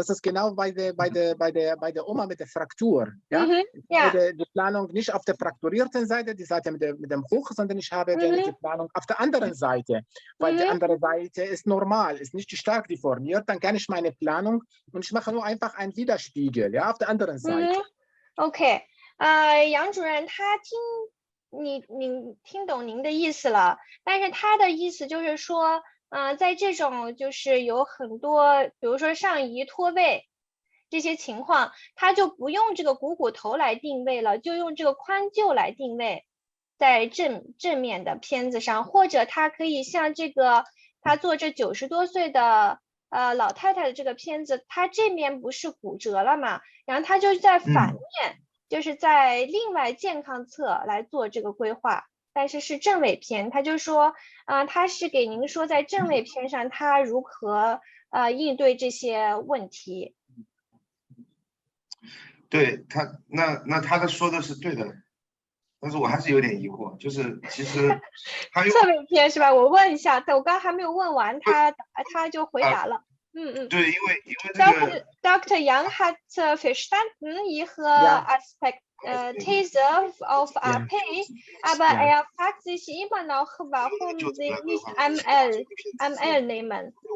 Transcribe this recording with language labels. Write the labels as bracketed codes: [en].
[de] Das ist genau bei der Oma mit der Fraktur. Ja? Ja. Die Planung nicht auf der frakturierten Seite, die Seite mit dem Hoch, sondern ich habe die Planung auf der anderen Seite. Weil die andere Seite ist normal, ist nicht stark deformiert. Dann kann ich meine Planung und ich mache nur einfach einen Widerspiegel, ja, auf der anderen Seite. [zh] OK， 杨主任他你听懂您的意思了，但是他的意思就是说，在这种就是有很多，比如说上移脱位这些情况，他就不用这个股头来定位了，就用这个宽臼来定位在正面的片子上，或者他可以像这个他做这90多岁的老太太的这个片子，他这面不是骨折了嘛，然后他就在反面。就是在另外健康侧来做这个规划，但是是正位片，他就说，他是给您说在正位片上他如何应对这些问题。对他，那他说的是对的，但是我还是有点疑惑，就是其实他侧位片是吧？我问一下，我刚还没有问完，他就回答了。对，因为这个 [de] Dr. Yang hat verstanden Ihre These auf AP, aber er fragt sich immer noch, warum Sie nicht ML nehmen.